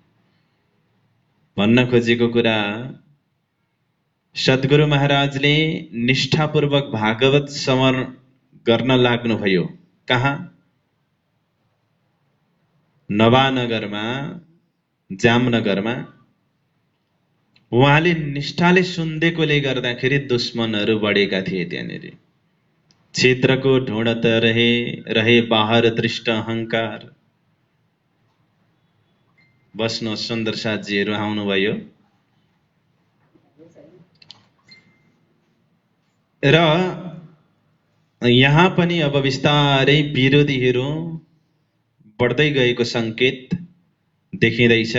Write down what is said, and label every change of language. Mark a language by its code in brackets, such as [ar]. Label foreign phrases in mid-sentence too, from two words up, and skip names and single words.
[ne] भन्न खोजेको कुरा सद्गुरु महाराजले निष्ठापूर्वक भागवत श्रवण गर्न लाग्नुभयो। कहाँ? नवानगरमा, जामनगरमा। उहाँले निष्ठाले सुन्देकोले गर्दाखेरि दुश्मनहरू बढेका थिए त्यहाँनिर। [hi] छिद्रको ढुँडत रहे रहे बाहर दृष्ट अहंकार। [ne] बस्नु सुन्दर साथीहरू आउनुभयो। र यहाँ पनि अब बिस्तारै विरोधीहरू बढ्दै गएको संकेत देखिँदैछ।